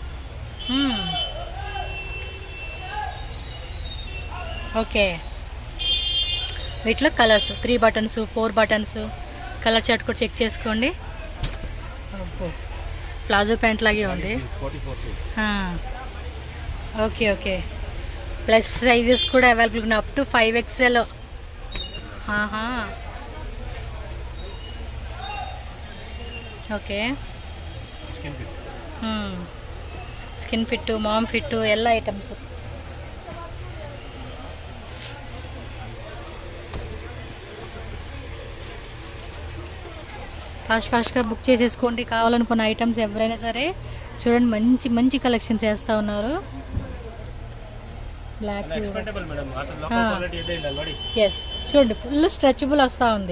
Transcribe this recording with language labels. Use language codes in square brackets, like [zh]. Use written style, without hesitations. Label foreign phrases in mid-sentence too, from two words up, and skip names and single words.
[te] ఓకే, వీటిలో [en] colors 3 buttons 4 buttons color chart [te] కూడా చెక్ చేసుకోండి. [en] palazzo pant [te] లాగే ఉంది. ఓకే ఓకే, [en] plus sizes [te] కూడా అవైలబుల్ ఉన్నాయి, [en] up to 5XL. [kn] ಓಕೆ, [en] skin fit, mom fit [kn] ಎಲ್ಲ ಐಟಮ್ಸು. [te] ఫాస్ట్గా బుక్ చేసేసుకోండి కావాలనుకున్న ఐటమ్స్ ఎవరైనా సరే. చూడండి మంచి మంచి కలెక్షన్ చేస్తూ ఉన్నారు. [en] black, yes, [te] చూడండి [en] full stretchable [te] వస్తూ ఉంది.